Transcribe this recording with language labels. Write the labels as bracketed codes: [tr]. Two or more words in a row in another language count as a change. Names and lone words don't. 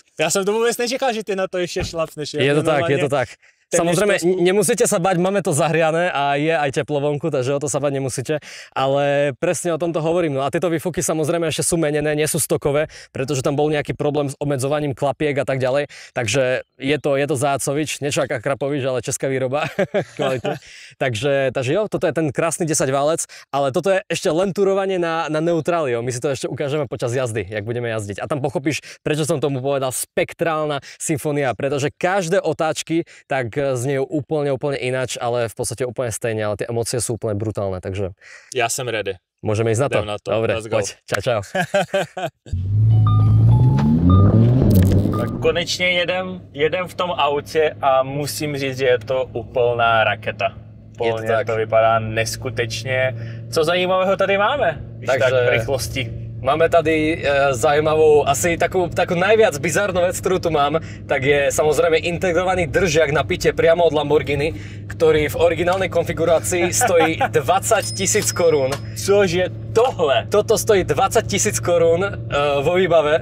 [cs] Já jsem to vůbec nečekal, že ty na to ještě šlapneš. Je to tak. [sk] Samozrejme, nemusíte sa bať, máme to zahriané a je aj teplo vonku, takže o to sa bať nemusíte, ale presne o tomto hovorím. No a tieto výfuky samozrejme ešte sú menené, nie sú stokové, pretože tam bol nejaký problém s obmedzovaním klapiek a tak ďalej, takže je to Zácovič, niečo ako Krapovič, ale česká výroba. takže jo, toto je ten krásny 10-válec, ale toto je ešte len turovanie na neutráli, my si to ešte ukážeme počas jazdy, jak budeme jazdiť. A tam pochopíš, prečo som tomu povedal spektrálna symfónia, pretože každé otáčky tak zniejú úplne ináč, ale v podstate úplne stejne, ale tie emócie sú úplne brutálne, takže... Ja som ready. Môžeme ísť na to? Dobre, poď. Čau. [cs] Tak konečně jedem v tom autě a musím říct, že je to úplná raketa. To vypadá neskutečně. Co zajímavého tady máme? Takže tak v rychlosti. [sk] Máme tady zaujímavú, asi takú najviac bizarnú vec, ktorú tu mám, tak je samozrejme integrovaný držiak na pitie priamo od Lamborghini, ktorý v originálnej konfigurácii stojí 20 000 korún. [cs] Cože tohle? [sk] Toto stojí 20 000 korún vo výbave.